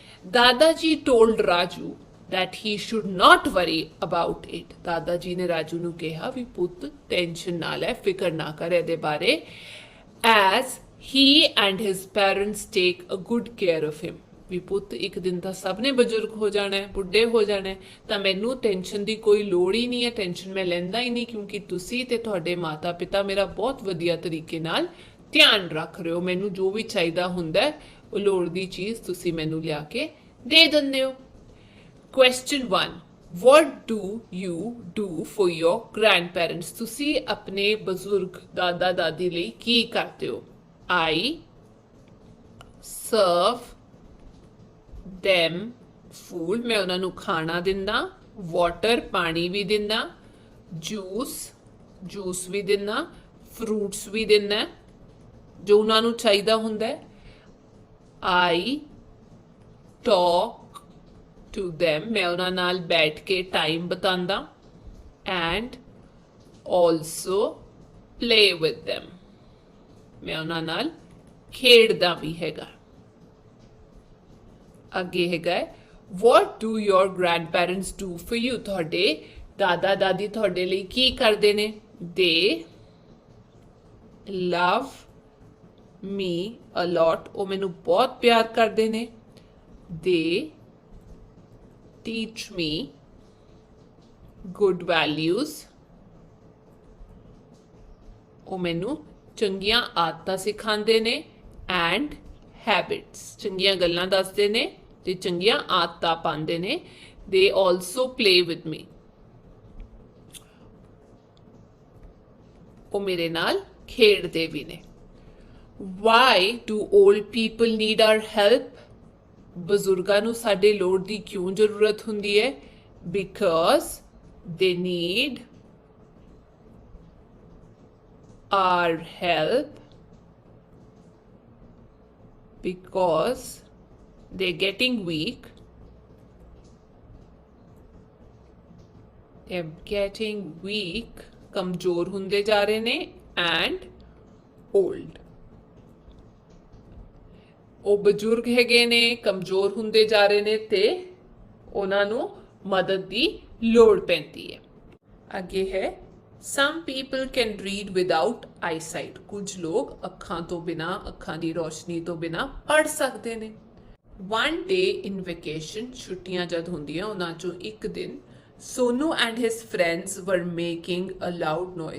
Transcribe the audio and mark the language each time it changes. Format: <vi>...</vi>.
<en>Dada ji told Raju that he should not worry about it.</en> <pa>ਦਾਦਾ ਜੀ ਨੇ ਰਾਜੂ ਨੂੰ ਕਿਹਾ ਵੀ ਪੁੱਤ ਟੈਨਸ਼ਨ ਨਾ ਲੈ, ਫਿਕਰ ਨਾ ਕਰ ਇਹਦੇ ਬਾਰੇ.</pa> <en>As he and his parents take a good care of him.</en> <pa>ਵੀ ਪੁੱਤ ਇੱਕ ਦਿਨ ਤਾਂ ਸਭ ਨੇ ਬਜ਼ੁਰਗ ਹੋ ਜਾਣਾ ਹੈ, ਬੁੱਢੇ ਹੋ ਜਾਣਾ ਹੈ, ਤਾਂ ਮੈਨੂੰ ਟੈਨਸ਼ਨ ਦੀ ਕੋਈ ਲੋੜ ਹੀ ਨਹੀਂ ਹੈ. ਟੈਨਸ਼ਨ ਮੈਂ ਲੈਂਦਾ ਹੀ ਨਹੀਂ ਕਿਉਂਕਿ ਤੁਸੀਂ ਤੇ ਤੁਹਾਡੇ ਮਾਤਾ ਪਿਤਾ ਮੇਰਾ ਬਹੁਤ ਵਧੀਆ ਤਰੀਕੇ ਨਾਲ ਧਿਆਨ ਰੱਖ ਰਹੇ ਹੋ. ਮੈਨੂੰ ਜੋ ਵੀ ਚਾਹੀਦਾ ਹੁੰਦਾ ਉਹ ਲੋੜ ਦੀ ਚੀਜ਼ ਤੁਸੀਂ ਮੈਨੂੰ ਲਿਆ ਕੇ ਦੇ ਦਿੰਦੇ ਹੋ.</pa> <en>Question 1. What do you do for your grandparents?</en> <pa>ਤੁਸੀਂ ਆਪਣੇ ਬਜ਼ੁਰਗ ਦਾਦਾ ਦਾਦੀ ਲਈ ਕੀ ਕਰਦੇ ਹੋ?</pa> <en>I serve them food.</en> <pa>ਮੈਂ ਉਹਨਾਂ ਨੂੰ ਖਾਣਾ ਦਿੰਦਾ. Water ਪਾਣੀ ਵੀ ਦਿੰਦਾ. ਜੂਸ ਵੀ ਦਿੰਦਾ. ਫਰੂਟਸ ਵੀ ਦਿੰਦਾ ਜੋ ਉਹਨਾਂ ਨੂੰ ਚਾਹੀਦਾ ਹੁੰਦਾ ਹੈ.</pa> <en>I talk to them.</en> <pa>ਮੈਂ ਉਹਨਾਂ ਨਾਲ ਬੈਠ ਕੇ ਟਾਈਮ ਬਿਤਾਉਂਦਾ.</pa> <en>And also play with them.</en> <pa>ਮੈਂ ਉਹਨਾਂ ਨਾਲ ਖੇਡਦਾ ਵੀ ਹੈਗਾ. ਅੱਗੇ ਹੈਗਾ</pa> <en>what do your grandparents do for you?</en> <pa>ਤੁਹਾਡੇ ਦਾਦਾ ਦਾਦੀ ਤੁਹਾਡੇ ਲਈ ਕੀ ਕਰਦੇ ਨੇ?</pa> <en>they love me a lot,</en> <pa>ਉਹ ਮੈਨੂੰ ਬਹੁਤ ਪਿਆਰ ਕਰਦੇ ਨੇ।</pa> <en>they teach me good values,</en> <pa>ਉਹ ਮੈਨੂੰ ਚੰਗੀਆਂ ਆਦਤਾਂ ਸਿਖਾਉਂਦੇ ਨੇ।</pa> <en>and habits,</en> <pa>ਚੰਗੀਆਂ ਗੱਲਾਂ ਦੱਸਦੇ ਨੇ ਤੇ ਚੰਗੀਆਂ ਆਦਤਾਂ ਪਾਉਂਦੇ ਨੇ।</pa> <en>they also play with me,</en> <pa>ਉਹ ਮੇਰੇ ਨਾਲ ਖੇਡਦੇ ਵੀ ਨੇ।</pa> <en>why do old people need our help,</en> <pa>ਬਜ਼ੁਰਗਾਂ ਨੂੰ ਸਾਡੇ ਲੋੜ ਦੀ ਕਿਉਂ ਜ਼ਰੂਰਤ ਹੁੰਦੀ ਹੈ?</pa> <en>Because they need our help because they're getting weak. They're getting weak,</en> <pa>ਕਮਜ਼ੋਰ ਹੁੰਦੇ ਜਾ ਰਹੇ ਨੇ।</pa> <en>and old,</en> <pa>ਉਹ ਬਜ਼ੁਰਗ ਹੈਗੇ ਨੇ, ਕਮਜ਼ੋਰ ਹੁੰਦੇ ਜਾ ਰਹੇ ਨੇ ਤੇ ਉਹਨਾਂ ਨੂੰ ਮਦਦ ਦੀ ਲੋੜ ਪੈਂਦੀ ਹੈ। ਅੱਗੇ ਹੈ</pa> <en>Some people can read without eyesight.</en> <pa>ਕੁਝ ਲੋਕ ਅੱਖਾਂ ਤੋਂ ਬਿਨਾ, ਅੱਖਾਂ ਦੀ ਰੋਸ਼ਨੀ ਤੋਂ ਬਿਨਾ ਪੜ੍ਹ ਸਕਦੇ ਨੇ।</pa> <en>One day in vacation,</en> <pa>ਛੁੱਟੀਆਂ ਜਦ ਹੁੰਦੀਆਂ ਉਹਨਾਂ ਚੋਂ ਇੱਕ ਦਿਨ,</pa> <en>Sonu and his friends were making a loud noise.</en>